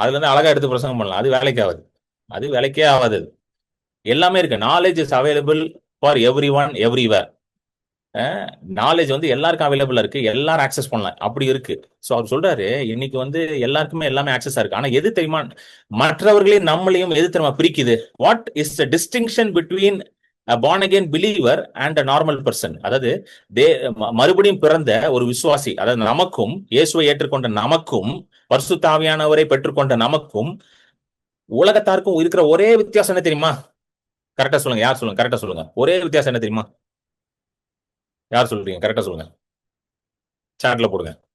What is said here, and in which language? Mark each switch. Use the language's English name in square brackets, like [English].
[Tamil] அதுல இருந்து அழகா எடுத்து பிரசங்கம் பண்ணலாம். அது வேலைக்கு ஆகாது. அது வேலைக்கே ஆகாது. எல்லாமே இருக்கு. [English] Knowledge is available for everyone everywhere. [Tamil] Knowledge வந்து எல்லாருக்கும் அவைலபிளா இருக்கு. எல்லாரும் ஆக்சஸ் பண்ணலாம். அப்படி இருக்கு. சோ அவர் சொல்றாரு, இன்னைக்கு வந்து எல்லாருக்குமே எல்லாமே ஆக்சஸா இருக்கு. ஆனா எது தெரியுமா மற்றவர்களையும் நம்மளையும் எது தெரியுமா பிரிக்குது? [English] What is the distinction between born again believer and a normal person? [Tamil] அதாவது மறுபடியும் பிறந்த ஒரு விசுவாசி, அதாவது நமக்கும், இயேசுவை ஏற்றுக்கொண்ட நமக்கும், பரிசுத்த ஆவியானவரை பெற்றுக்கொண்ட நமக்கும், உலகத்தாருக்கும் இருக்கிற ஒரே வித்தியாசம் என்ன தெரியுமா? கரெக்டா சொல்லுங்க. யார் சொல்லுங்க? கரெக்டா சொல்லுங்க. ஒரே வித்தியாசம் என்ன தெரியுமா? யார் சொல்றீங்க? கரெக்டா சொல்லுங்க. சாட்ல போடுங்க.